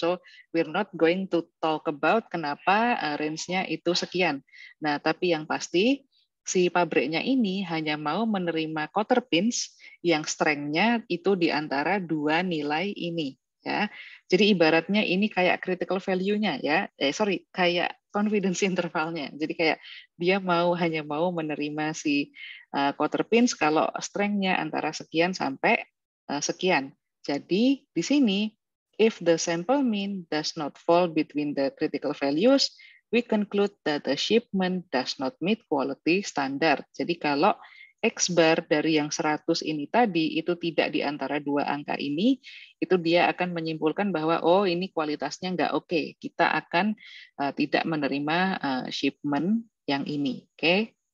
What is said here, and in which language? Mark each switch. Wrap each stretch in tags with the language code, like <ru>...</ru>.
<en>So we're not going to talk about</en> <id>kenapa range-nya itu sekian. Nah, tapi yang pasti si pabriknya ini hanya mau menerima cotter pins yang strength-nya itu di antara dua nilai ini ya. Jadi ibaratnya ini kayak critical value-nya ya. Kayak confidence intervalnya. Jadi kayak dia hanya mau menerima si cotter pins kalau strength-nya antara sekian sampai sekian. Jadi di sini</id> <en>if the sample mean does not fall between the critical values, we conclude that the shipment does not meet quality standard.</en> <id>Jadi kalau X bar dari yang 100 ini tadi itu tidak di antara dua angka ini, itu dia akan menyimpulkan bahwa oh ini kualitasnya nggak oke, kita akan tidak menerima shipment yang ini, oke?</id>